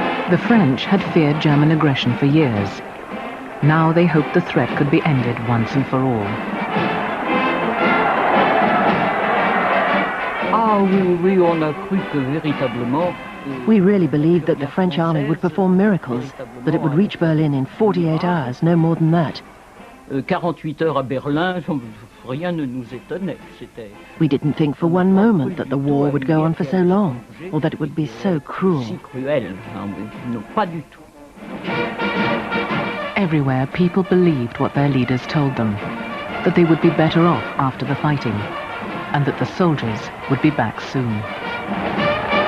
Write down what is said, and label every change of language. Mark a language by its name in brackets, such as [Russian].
[English] The French had feared German aggression for years. Now they hoped the threat could be ended once and for all. We really believed that the French army would perform miracles, that it would reach Berlin in 48 hours, no more than that. [French] 48 heures à Berlin, rien ne nous étonnait. [English] We didn't think for one moment that the war would go on for so long, or that it would be so cruel. [French] Si cruel, non, pas du tout. [English] Everywhere, people believed what their leaders told them, that they would be better off after the fighting, and that the soldiers would be back soon.